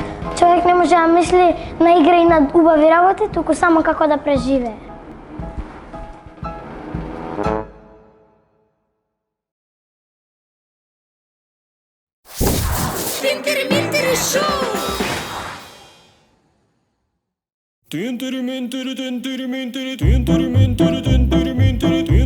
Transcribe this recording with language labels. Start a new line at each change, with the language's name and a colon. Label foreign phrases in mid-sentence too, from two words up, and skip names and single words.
Macedonian: Човек не може да мисли на игра и на убави работи, туку само како да преживее. Тинтери-минтери шоу! Тинтери-минтери, тинтери-минтери, тинтери-минтери, тинтери-минтери.